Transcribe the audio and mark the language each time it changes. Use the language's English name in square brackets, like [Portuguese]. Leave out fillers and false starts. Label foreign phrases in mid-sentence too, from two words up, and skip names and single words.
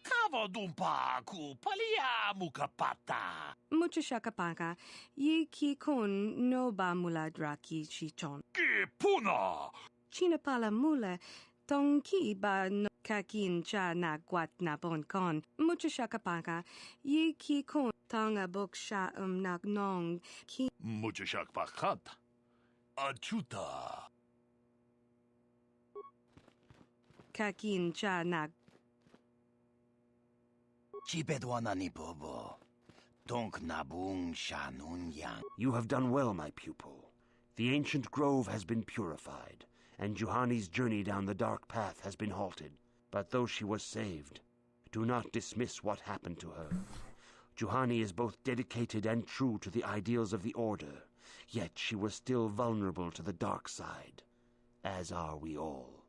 [English] Avodumpa ku palia mukapata. Muchashakapaka, ye ki kon no ba mula draki chichon. Ki puna! Chinapala mula, tong ki ba no kakin cha na guat na bon kon. Muchashakapaka, ye ki kon tanga bok sha nak nong ki. Muchashakpakat. Achuta. Kakin cha na. Chipedwana ni bobo. Donk nabung shanun yang. You have done well, my pupil. The ancient grove has been purified, and Juhani's journey down the dark path has been halted. But though she was saved, do not dismiss what happened to her. Juhani is both dedicated and true to the ideals of the Order, yet she was still vulnerable to the dark side, as are we all.